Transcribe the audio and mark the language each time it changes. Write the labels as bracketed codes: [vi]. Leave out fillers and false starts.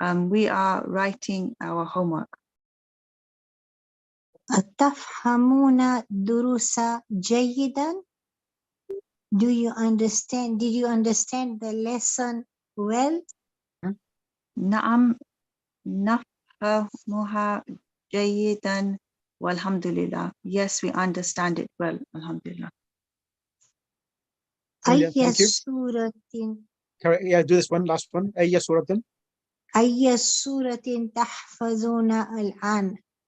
[en] We are writing our homework. [ar] أتفهمون الدروس جيدا? [en] Did you understand the lesson well? [ar] نعم نفهمها جيدا والحمد لله. [en] Yes, we understand it well. [ar] Alhamdulillah. [en] Brilliant, [ar] أي [en] thank you. [ar] سورة [en] Correct. Yeah, do this one, last one. [ar] أي سورة? أي سورة تحفظون الآن?